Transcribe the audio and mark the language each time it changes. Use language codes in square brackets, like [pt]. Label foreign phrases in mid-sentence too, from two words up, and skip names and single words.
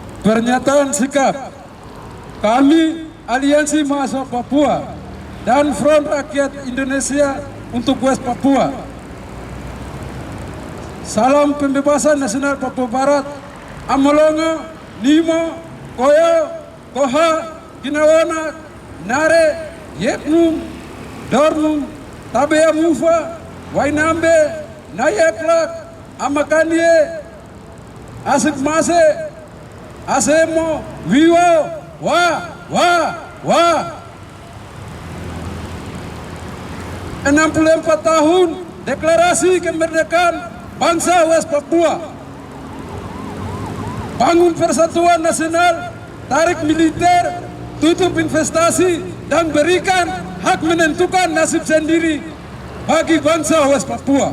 [id] Pernyataan sikap kami Aliansi Mahasiswa Papua dan Front Rakyat Indonesia untuk West Papua. Salam pembebasan nasional Papua Barat. [paa] Amolongo, Nimo, Koyo, Koha, Kinawana, Nare, Yetnum, Dornum, Tabea Mufa, Wainambe, Nayeklak, Amakanie, Asik Mase, Asemo, Wiwo, Wah. [id] 64 tahun deklarasi kemerdekaan bangsa West Papua. Bangun persatuan nasional, tarik militer, tutup investasi, dan berikan hak menentukan nasib sendiri bagi bangsa West Papua.